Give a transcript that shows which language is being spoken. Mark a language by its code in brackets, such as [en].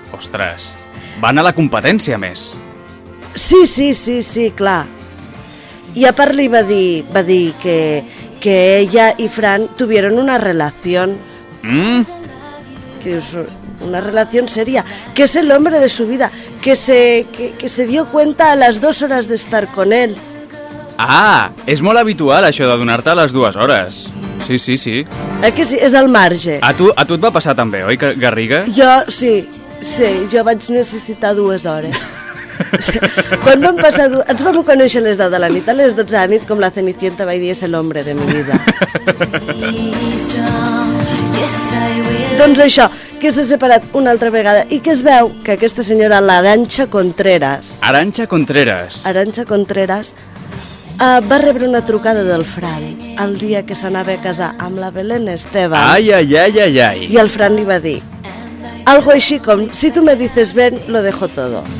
[ca] Ostres, van a la competència, a més. Sí, sí, sí, sí, clar. I a part li va dir que ella i Fran [es] tuvieron [ca] una relació. Mm. Que dius, una relació seria. Que és l'home de [es] su vida. Que se dio cuenta a [ca] les 2 hores d'estar [es] con él. [ca] Ah, és molt habitual això de donar-te a les 2 hores. Sí, sí, sí. És que sí, és al marge. A tu et va passar també, oi, Garriga? Jo, sí, sí, jo vaig necessitar 2 hores. Quan vam passar... ens vam conèixer a les 10 de la nit, a les 12 de la nit, com la Cenicienta va dir, és l'home de [es] mi vida. [ca] Doncs això, que s'ha separat una altra vegada i que es veu que aquesta senyora, l'Arantxa Contreras... Arantxa Contreras. Arantxa Contreras... va rebre una trucada del Fran el dia que s'anava a casar amb la Belén Esteban. Ai, ai, ai, ai, ai. I el Fran li va dir algo així com, [es] si tu me dices ven, lo dejo todo.